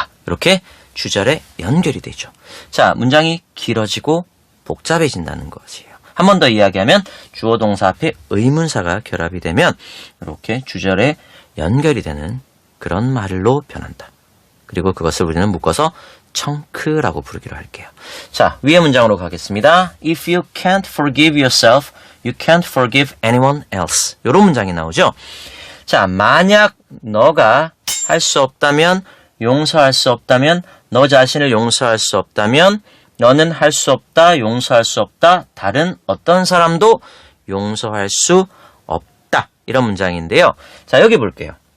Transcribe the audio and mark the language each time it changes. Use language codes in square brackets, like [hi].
[ko] 이렇게 주절에 연결이 되죠. 자, 문장이 길어지고 복잡해진다는 것이에요. 한 번 더 이야기하면 주어 동사 앞에 의문사가 결합이 되면 이렇게 주절에 연결이 되는 그런 말로 변한다. 그리고 그것을 우리는 묶어서 청크라고 부르기로 할게요. 자, 위의 문장으로 가겠습니다. [en] If you can't forgive yourself, you can't forgive anyone else. [ko] 이런 문장이 나오죠. 자, 만약 너가 할 수 없다면, 용서할 수 없다면, 너 자신을 용서할 수 없다면, 너는 할 수 없다, 용서할 수 없다, 다른 어떤 사람도 용서할 수 없다. 이런 문장인데요. 자, 여기 볼게요.